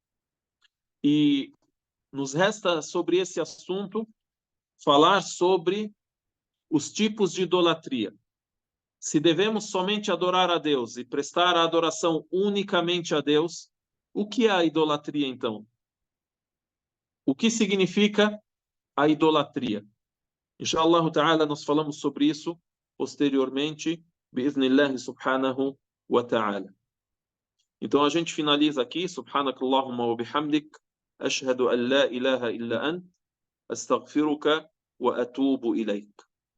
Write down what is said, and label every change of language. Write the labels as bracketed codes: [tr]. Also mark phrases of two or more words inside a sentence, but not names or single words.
[pt] E nos resta, sobre esse assunto, falar sobre os tipos de idolatria. Se devemos somente adorar a Deus e prestar a adoração unicamente a Deus, o que é a idolatria, então? O que significa a idolatria? [ar] إن شاء الله تعالى, [pt] nós falamos sobre isso posteriormente, [ar] بإذن الله سبحانه وتعالى. [pt] Então a gente finaliza aqui, [ar] سبحانك اللهم وبحمدك أشهد أن لا إله إلا أنت أستغفرك وأتوب إليك.